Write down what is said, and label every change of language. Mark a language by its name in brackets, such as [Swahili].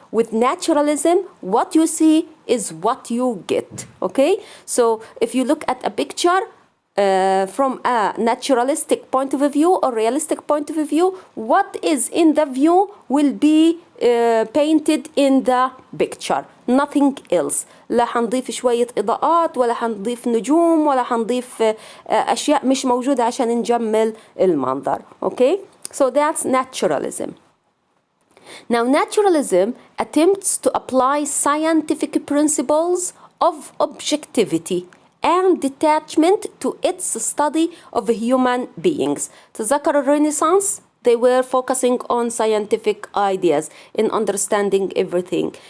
[English] With naturalism, what you see is what you get, okay? So if you look at a picture from a naturalistic point of view or realistic point of view, what is in the view will be painted in the picture, nothing else. [Arabic] لا حنضيف شوية إضاءات ولا حنضيف نجوم ولا حنضيف أشياء مش موجودة عشان نجمل المنظر, okay? [English] So that's naturalism. Now, naturalism attempts to apply scientific principles of objectivity and detachment to its study of human beings. [Arabic] تذكر الرينيسانس [English] They were focusing on scientific ideas in understanding everything.